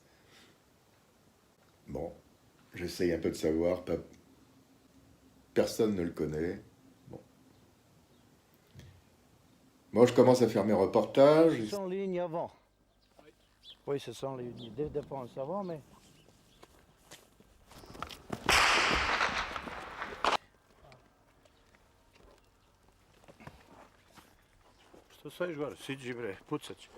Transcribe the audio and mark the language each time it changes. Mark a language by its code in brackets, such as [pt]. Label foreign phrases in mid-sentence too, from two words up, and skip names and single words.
[fr] Bon, j'essaye un peu de savoir, personne ne le connaît. Bon. Moi, je commence à faire mes reportages. C'est 100 lignes avant. Oui, c'est 100 lignes de défense avant, mais... [bs] Što sad još gore? Siđi bre, pucat ću.